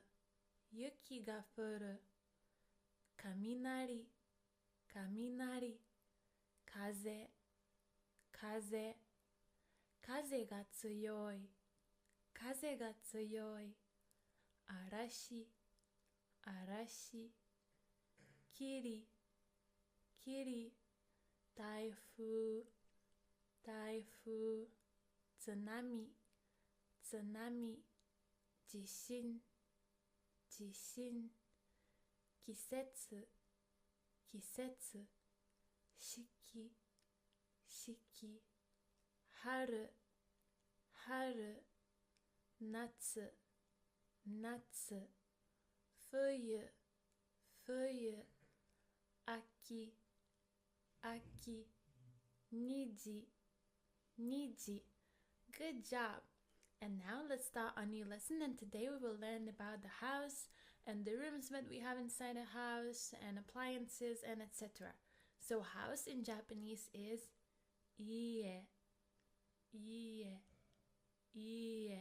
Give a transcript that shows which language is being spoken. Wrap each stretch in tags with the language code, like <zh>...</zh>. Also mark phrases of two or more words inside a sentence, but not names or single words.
<ja>雪が降る、雷、雷、風、風、風が強い、風が強い、嵐、嵐、霧、霧、台風、台風、津波, 津波、地震、地震, 季節季節四季四季春春夏夏冬冬秋秋虹虹</ja> <en>Good job! And now let's start our new lesson, and today we will learn about the house and the rooms that we have inside a house and appliances and etc. So house in Japanese is</en> <ja>家、家、家.</ja>